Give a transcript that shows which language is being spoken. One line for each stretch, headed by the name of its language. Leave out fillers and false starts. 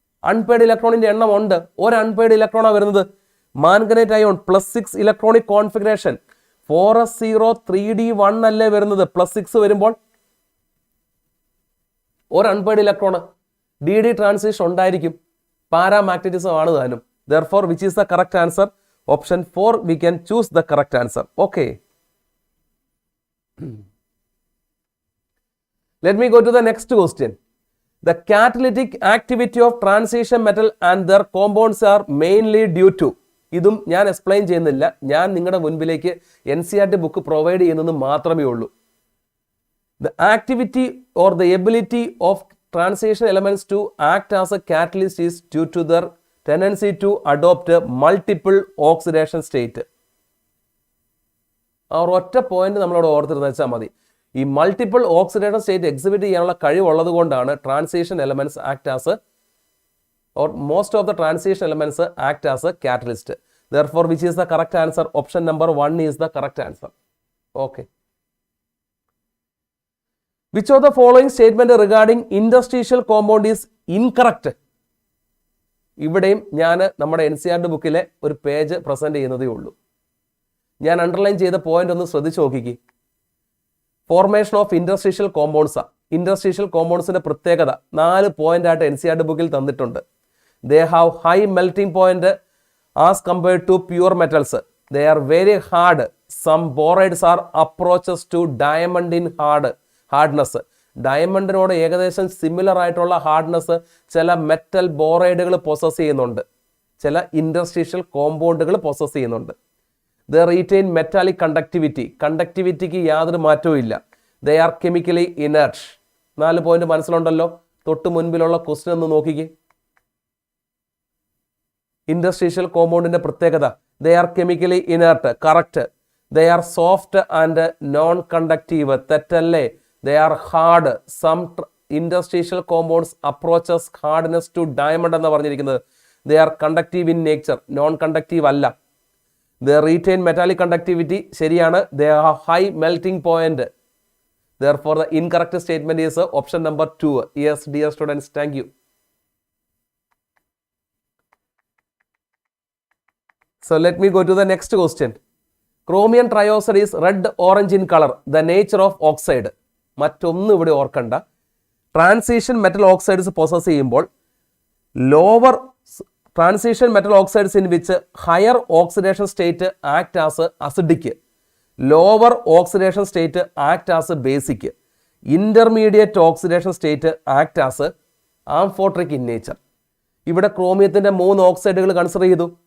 Malayalam: Unpaid ഇലക്ട്രോണിന്റെ എണ്ണം ഉണ്ട്. ഒരു അൺപെയ്ഡ് ഇലക്ട്രോണാണ് വരുന്നത്. Manganate ion +6 electronic configuration 4s0 3d1 അല്ലേ വരുന്നത്? +6 വരുമ്പോൾ ഒരു അൺപെയ്ഡ് ഇലക്ട്രോൺ. DD ട്രാൻസിഷൻ ഉണ്ടായിരിക്കും. പാരാമാഗ്നറ്റിസം ആണ് താനും.
English: Therefore, which is the correct answer? Option 4, we can choose the correct answer. Okay. Let me go to the next question. The catalytic activity of transition metal and their compounds are mainly due to.
Malayalam: ഇതും ഞാൻ explain ചെയ്യുന്നില്ല. ഞാൻ നിങ്ങളുടെ മുൻപിലേക്ക് NCERT book provide ചെയ്യുന്നത് മാത്രമേ ഉള്ളൂ.
English: The activity or the ability of transition elements to act as a catalyst is due to their tendency to adopt multiple oxidation state.
Malayalam: ആ ഒറ്റ പോയിന്റ് നമ്മളോട് ഓർത്തിരുന്ന് വെച്ചാൽ മതി. ഈ മൾട്ടിപ്പിൾ ഓക്സിഡേഷൻ സ്റ്റേറ്റ് എക്സിബിറ്റ് ചെയ്യാനുള്ള കഴിവുള്ളത് കൊണ്ടാണ് transition elements act as
English: or most of the transition elements act as a catalyst. Therefore, which is the correct answer? Option number 1 is the correct answer. Okay. Which of the following statement regarding interstitial compound is incorrect?
Malayalam: ഇവിടെയും ഞാൻ നമ്മുടെ NCERT ബുക്കിലെ ഒരു page present ചെയ്യുന്നതേ ഉള്ളൂ. ഞാൻ underline ചെയ്ത point ഒന്ന് ശ്രദ്ധിച്ചു നോക്കിക്കേ. Formation of interstitial compounds. Interstitial കോമ്പൗണ്ട്സിന്റെ പ്രത്യേകത 4 പോയിന്റ് ആയിട്ട് NCERT ബുക്കിൽ തന്നിട്ടുണ്ട്.
English: They have high melting point as compared to pure metals. They are very hard. Some borides are approaches to diamond in hardness.
Malayalam: ഡയമണ്ടിനോട് ഏകദേശം similar ആയിട്ടുള്ള hardness ചില metal ബോറൈഡുകൾ possess ചെയ്യുന്നുണ്ട്. ചില ഇൻഡസ്ട്രീഷ്യൽ കോമ്പൗണ്ടുകൾ possess ചെയ്യുന്നുണ്ട്.
English: They retain metallic conductivity.
Malayalam: കണ്ടക്ടിവിറ്റിക്ക് യാതൊരു മാറ്റവും ഇല്ല.
English: They are chemically inert.
Malayalam: 4 point മനസ്സിലുണ്ടല്ലോ. തൊട്ട് മുൻപിലുള്ള ക്വസ്റ്റ്യൻ ഒന്ന് നോക്കിക്കേ. ഇൻഡസ്ട്രീഷ്യൽ കോമ്പൗണ്ടിന്റെ പ്രത്യേകത
English: they are chemically inert.
Malayalam: Correct.
English: They are soft and non-conductive.
Malayalam: തെറ്റല്ലേ?
English: They are hard. Some interstitial compounds approaches hardness to diamond
Malayalam: എന്ന് പറഞ്ഞിരിക്കുന്നത്.
English: They are conductive in nature.
Malayalam: Non-conductive അല്ല.
English: They retain metallic conductivity.
Malayalam: ശരിയാണ്.
English: They have high melting point. Therefore, the incorrect statement is option number 2. Yes, dear students, thank you. So let me go to the next question. Chromium trioxide is red orange in color. The nature of oxide.
Malayalam: മറ്റൊന്നും ഇവിടെ ഓർക്കണ്ട.
English: Transition metal oxides possess ചെയ്യുമ്പോൾ lower transition metal oxides in which higher oxidation state act as acidic, lower oxidation state act as basic, intermediate oxidation state act as amphoteric in nature.
Malayalam: ഇവിടെ ക്രോമിയത്തിൻ്റെ 3 ഓക്സൈഡുകൾ consider ചെയ്തു.